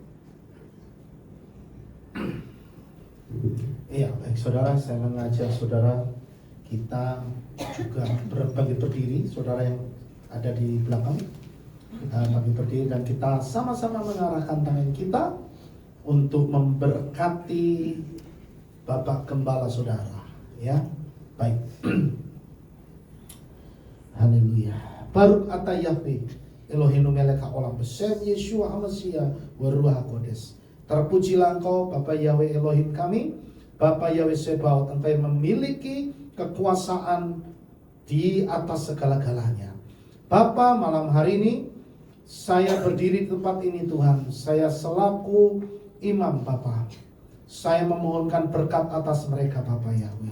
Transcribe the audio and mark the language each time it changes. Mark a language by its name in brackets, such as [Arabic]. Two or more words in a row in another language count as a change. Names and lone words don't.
[Indonesian] Iya, baik saudara, saya mengajak saudara kita juga bagi berdiri, saudara yang ada di belakang, kita bagi berdiri dan kita sama-sama mengarahkan tangan kita untuk memberkati Bapak Gembala saudara, ya. Baik. Haleluya. [Hebrew] ברוך אתה יהוה אלהים מלך העולם בשם ישוע המשיח ו רוח הקודש. [Indonesian] Terpujilah Engkau Bapa Yahweh Elohim kami, Bapa Yahweh Sebaot, Engkau yang memiliki kekuasaan di atas segala-galanya. Bapa, malam hari ini saya berdiri di tempat ini Tuhan, saya selaku imam Bapa, saya memohonkan berkat atas mereka Bapa Yahweh.